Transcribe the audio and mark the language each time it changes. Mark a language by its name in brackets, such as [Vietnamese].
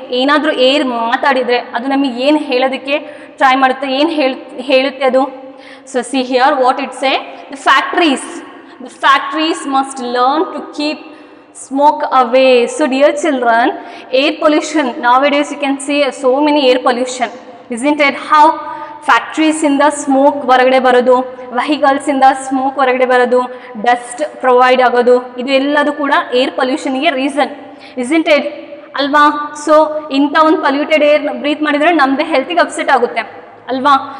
[Kannada] ಏನಾದರೂ ಏರ್ ಮಾತಾಡಿದರೆ ಅದು ನಮಗೆ ಏನು ಹೇಳೋದಕ್ಕೆ ಟ್ರೈ ಮಾಡುತ್ತೆ, ಏನು ಹೇಳುತ್ತೆ ಅದು? [English] So see here what it say. The factories must learn to keep smoke away. So dear children, air pollution, nowadays you can see so many air pollution, isn't it? How [Kannada] ಫ್ಯಾಕ್ಟ್ರೀಸಿಂದ smoke ಹೊರಗಡೆ ಬರೋದು, ವೆಹಿಕಲ್ಸಿಂದ smoke ಹೊರಗಡೆ ಬರೋದು, dust provide ಆಗೋದು, ಇದು ಎಲ್ಲದು ಕೂಡ air ಪೊಲ್ಯೂಷನ್ಗೆ reason, [English] isn't it [Kannada] ಅಲ್ವಾ? So ಇಂಥ ಒಂದು ಪೊಲ್ಯೂಟೆಡ್ ಏರ್ ಬ್ರೀತ್ ಮಾಡಿದರೆ ನಮ್ಮದೇ ಹೆಲ್ತಿಗೆ ಅಪ್ಸೆಟ್ ಆಗುತ್ತೆ ಅಲ್ವಾ?